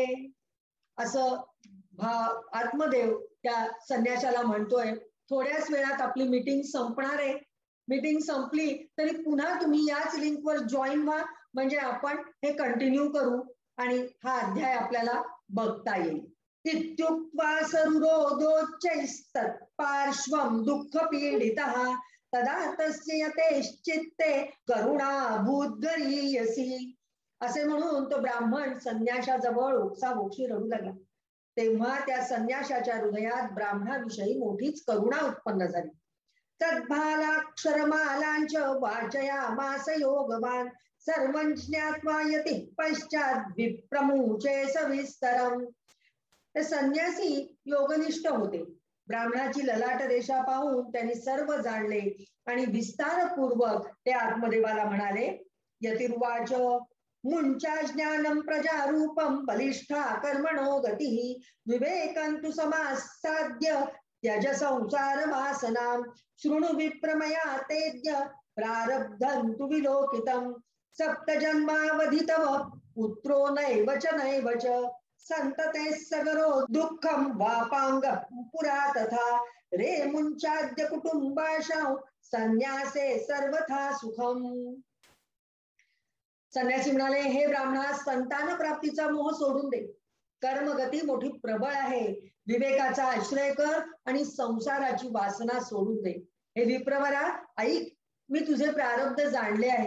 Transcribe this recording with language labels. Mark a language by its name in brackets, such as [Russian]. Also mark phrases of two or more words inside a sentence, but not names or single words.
[Marathi] असं आत्मदेव त्या संन्याशाला म्हणतोय. थोड्याच वेळात आपली मीटिंग संपणार आहे. मीटिंग संपली तरी पुन्हा तुम्ही याच लिंकवर जॉईन व्हा, म्हणजे आपण हे कंटिन्यू करू आणि हा अध्याय आपल्याला बघता येईल. [Sanskrit] इत्युक्त्वा सरुरोधोच्चैस्तत्पार्श्वं दुःखपीडितः तदा तस्य यतेश्चित्ते करुणाभूद्गरीयसी. [Marathi] असे म्हणून तो ब्राह्मण संन्याशाजवळ ओक्साबोक्षी रडू लागला. तेव्हा त्या संन्याशाच्या हृदयात ब्राह्मणाविषयी मोठीच करुणा उत्पन्न झाली. [Sanskrit] तद्भालाक्षरमालांच वाचयामास योगवान सर्वं ज्ञात्वा यतिः पश्चात् विप्रमुचे सविस्तरम्. [Marathi] ते संन्यासी योगनिष्ठ होते. ब्राह्मणाची ललाट रेषा पाहून त्यांनी सर्व जाणले आणि विस्तारपूर्वक ते आत्मदेवाला म्हणाले. [Sanskrit] यतिर्वाच, मुंचा ज्ञानं प्रजारूपं बलिष्ठा कर्मणो गतिः विवेकं समासाद्य त्यज संसार वासनां शृणु विप्रमया तेद्य प्रारब्धं तु विलोकितं सप्तजन्मावधि तव पुत्रो नैव च संतते सगरो दुःखं वापांग पुरा तथा रे मुंचाद्य कुटुंबाशां संन्यासे सर्वथा सुखम. [Marathi] संन्यासी म्हणाले, हे ब्राह्मणा, संतान प्राप्तीचा मोह सोडून दे. कर्मगती मोठी प्रबळ आहे. विवेकाचा आश्रय कर आणि संसाराची वासना सोडून दे. हे विप्रवरा, ऐक, मी तुझे प्रारब्ध जाणले आहे.